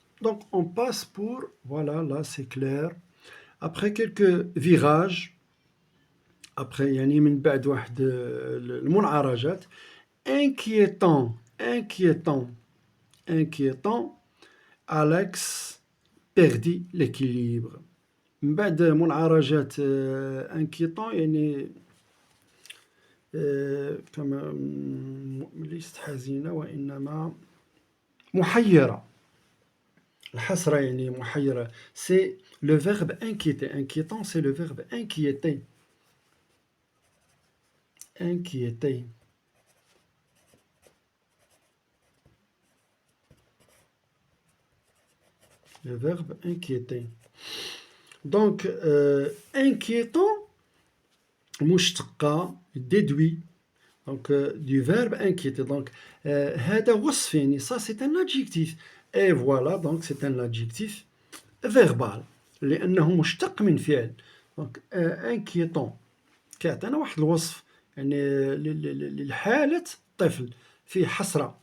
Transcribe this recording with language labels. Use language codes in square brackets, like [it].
[fr] Donc on passe pour, voilà, là c'est clair. Après quelques virages, après [ar] يعني من بعد واحد المنعرجات, [fr] inquiétant, Alex perdit l'équilibre. [ar] من بعد منعرجات inquiétant يعني كما ليست حزينة وإنما محيرة. الحسرة يعني محيرة. [fr] C'est le verbe inquiéter. Inquiétant, c'est le verbe inquiéter. Inquiéter. Le verbe inquiéter. Donc, inquiétant, [ar] مشتقة, [fr] déduit, donc du verbe inquiéter. Donc, [ar] هذا وصف يعني, [fr] ça c'est un adjectif. Et voilà, donc c'est un adjectif verbal. [ar] لأنه مشتق من فعل. Donc, inquiétant. كيعطينا واحد الوصف يعني لحالة طفل فيه حسرة.